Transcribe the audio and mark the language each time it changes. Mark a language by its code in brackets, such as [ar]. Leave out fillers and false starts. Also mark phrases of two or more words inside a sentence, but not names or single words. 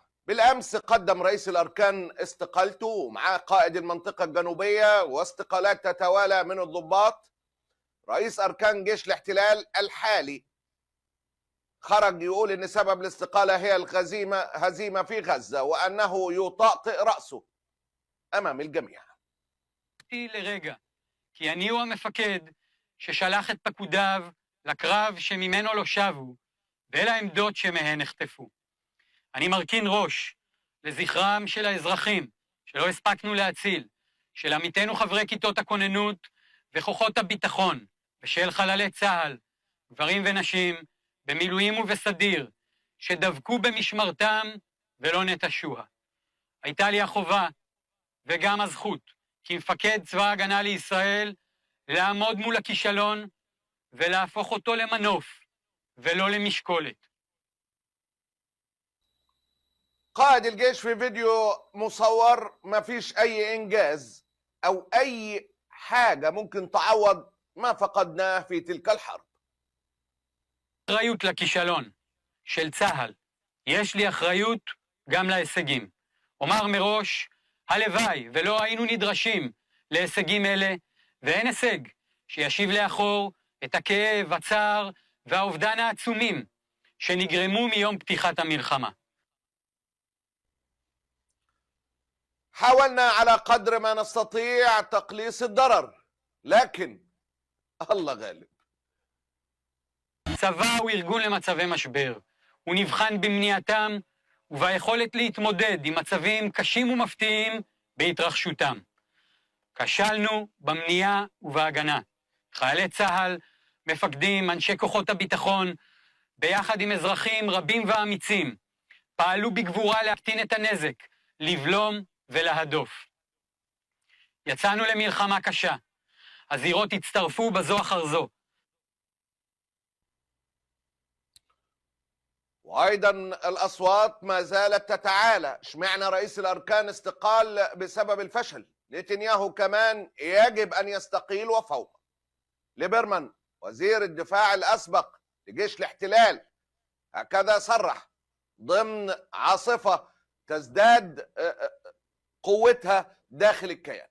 [ar] بالأمس قدم رئيس الأركان استقالته ومعاه قائد المنطقة الجنوبية، واستقالات تتوالى من الضباط. رئيس أركان جيش الاحتلال الحالي خرج يقول إن سبب الاستقالة هي هزيمة في غزة، وأنه يطأطئ رأسه أمام الجميع. [he] לרגע, כי אני הוא המפקד ששלח את פקודיו לקרב שממנו לא שבו, ואל העמדות שמהן נחטפו. אני מרכין ראש לזכרם של האזרחים שלא הספקנו להציל, של עמיתינו חברי כיתות הכוננות וכוחות הביטחון, ושל חללי צה"ל, גברים ונשים, במילואים ובסדיר, שדבקו במשמרתם ולא נטשוה. הייתה לי החובה וגם הזכות כמפקד צבא ההגנה לישראל לעמוד מול הכישלון ולהפוך אותו למנוף ולא למשקולת. [ar] قائد الجيش في فيديو مصور ما فيش أي إنجاز أو أي حاجة ممكن تعوض ما فقدناه في تلك الحرب. [he] אחריות לכישלון של צה"ל. יש לי אחריות גם להישגים. אומר מראש, הלוואי ולא היינו נדרשים להישגים אלה, ואין הישג שישיב לאחור את הכאב, הצער והאובדן העצומים שנגרמו מיום פתיחת המלחמה. [ar] حاولنا على قدر ما نستطيع تقليص الضرر، لكن الله غالب. [he] צבא הוא ארגון למצבי משבר. הוא נבחן במניעתם וביכולת להתמודד עם מצבים קשים ומפתיעים בהתרחשותם. כשלנו במניעה ובהגנה. חיילי צה"ל, מפקדים, אנשי כוחות הביטחון, ביחד עם אזרחים רבים ואמיצים, פעלו בגבורה להקטין את הנזק, לבלום ולהדוף. יצאנו למלחמה קשה. הזירות הצטרפו בזו אחר זו. [ar] وأيضا الأصوات ما زالت تتعالى. اشمعنى رئيس الأركان استقال بسبب الفشل؟ نتنياهو كمان يجب أن يستقيل وفوق. ليبرمان وزير الدفاع الأسبق لجيش الاحتلال هكذا صرح ضمن عاصفة تزداد قوتها داخل الكيان.